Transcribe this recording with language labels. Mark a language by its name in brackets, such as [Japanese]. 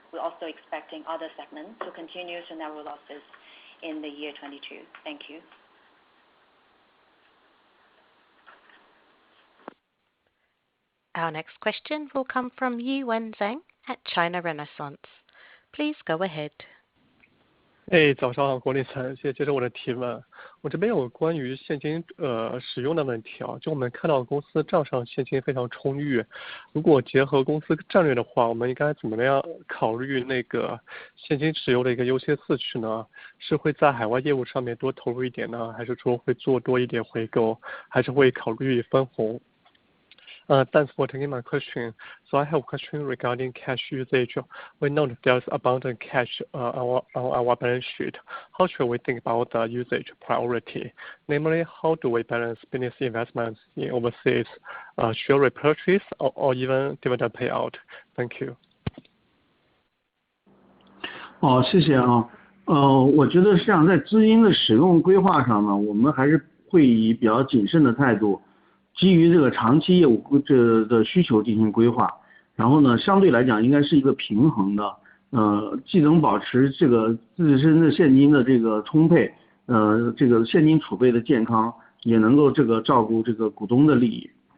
[English] We're also expecting other segments to continue to narrow losses in the year 22. Thank you. Our next question will come from Yiwen Zhang at China Renaissance. Please go ahead. [Chinese] 早上好，管理层，谢谢接受我的提问。我这边有关于现金使用的问题啊，就我们看到公司账上现金非常充裕，如果结合公司战略的话，我们应该怎么样考虑那个现金持有的一个优先次序呢？是会在海外业务上面多投入一点呢，还是说会做多一点回购，还是会考虑分红？ [English] Thanks for taking my question. So I have a question regarding cash usage. We know that there's abundant cash on our balance sheet. How should we think about the usage priority? Namely, how do we balance business investments in overseas, share repurchase, or even dividend payout? Thank you. [Chinese] 谢谢啊。我觉得实际上在资金的使用规划上呢，我们还是会以比较谨慎的态度。基于这个长期业务的需求进行规划，然后呢，相对来讲应该是一个平衡的，既能保持这个自身的现金的这个充沛，这个现金储备的健康，也能够这个照顾这个股东的利益。